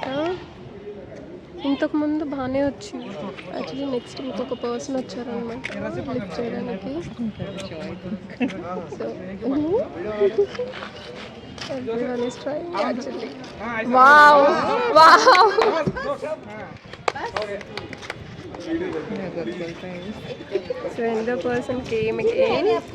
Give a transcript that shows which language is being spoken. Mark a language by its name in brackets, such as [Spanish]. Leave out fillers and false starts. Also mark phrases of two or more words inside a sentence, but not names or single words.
[Telugu] ఇంతకుముందు బాగానే వచ్చింది యాక్చువల్లీ. నెక్స్ట్ ఇంకొక పర్సన్ వచ్చారనమాట లిఫ్ట్ చేయడానికి. [English] సో everyone is trying actually. Wow, wow. So another person came again.